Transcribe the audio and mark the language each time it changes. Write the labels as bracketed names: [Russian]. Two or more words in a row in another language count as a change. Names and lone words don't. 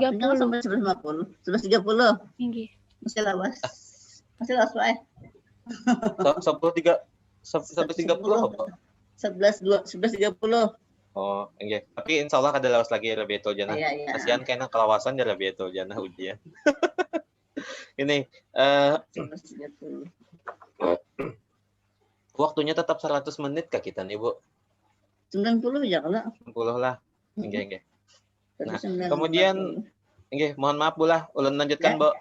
[Indonesian] Waktunya sampai 11.50. 11.30. [Banjar] Inggih. Masih lawas. Masih lawas Pak. [Indonesian] 11.30 apa? 11.30. Oh, enggak. [Banjar] Tapi [Arabic] إن شاء الله [Banjar] ada lawas lagi Rabiatul Jannah. Iya. Kasihan kayaknya kelawasan ya Rabiatul Jannah ujian. Ini 11.30. [Indonesian] waktunya tetap 100 menit kah kita nih Bu? 90 ya kalau. 90 lah. Enggak. Nah, 90. [Banjar] kemudian enggak, mohon maaf Bu lah, ulun lanjutkan Bu.